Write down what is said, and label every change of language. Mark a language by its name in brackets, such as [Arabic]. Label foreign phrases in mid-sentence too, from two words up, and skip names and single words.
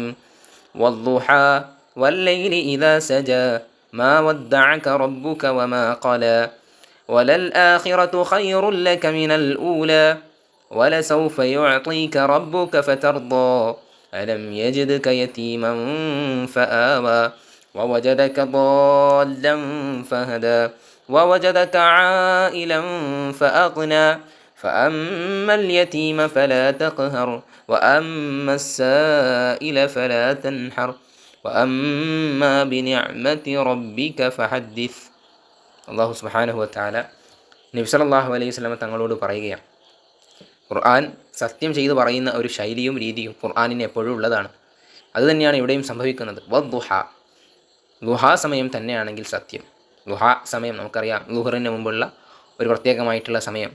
[Arabic] والضحى والليل إذا سجى ما ودعك ربك وما قلى ولل آخرة خير لك من الأولى ولسوف يعطيك ربك فترضى ألم يجدك يتيما فآوى ووجدك ضالًا ഫഹദാ ووجدك عائلا فأغنى فأما اليتيم فلا تقهر وأما السائل فلا تنحر وأما بنعمة ربك فحدث. [Malayalam] അള്ളാഹു [Arabic] سبحانه وتعالى [Malayalam] നബി [Arabic] صلى الله عليه وسلم [Malayalam] തങ്ങളോട് പറയുകയാണ്, ഖുർആൻ സത്യം ചെയ്തു പറയുന്ന ഒരു ശൈലിയും രീതിയും ഖുർആനിന് എപ്പോഴും ഉള്ളതാണ്. അതുതന്നെയാണ് ഇവിടെയും സംഭവിക്കുന്നത്. വദ്ദുഹ, ദുഹാ സമയം തന്നെയാണെങ്കിൽ സത്യം. ദുഹാ സമയം നമുക്കറിയാം, ളുഹറിന് മുമ്പുള്ള ഒരു പ്രത്യേകമായിട്ടുള്ള സമയം.